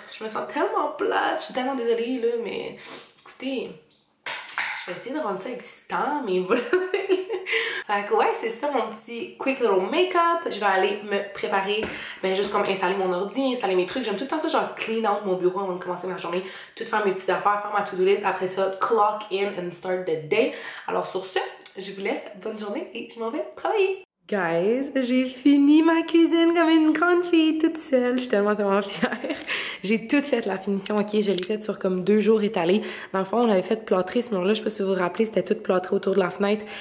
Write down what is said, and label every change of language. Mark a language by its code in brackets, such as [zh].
[fr] Je me sens tellement plate, je suis tellement désolée là, mais écoutez, je vais essayer de rendre ça excitant, mais voilà. Fait que ouais, c'est ça mon petit [en] quick little [fr] make-up. Je vais aller me préparer, ben juste comme installer mon ordi, installer mes trucs. J'aime tout le temps ça, genre [en] clean out [fr] mon bureau avant de commencer ma journée, tout faire mes petites affaires, faire ma to-do list. Après ça, [en] clock in and start the day. [fr] Alors sur ce, je vous laisse, bonne journée et je m'en vais travailler. Guys, j'ai fini ma cuisine comme une grande fille toute seule. Je suis tellement fière. J'ai tout fait la finition, ok? Je l'ai faite sur comme 2 jours étalés. Dans le fond, on avait fait plâtrer ce mur-là. Je sais pas si vous vous rappelez, c'était tout plâtré autour de la fenêtre.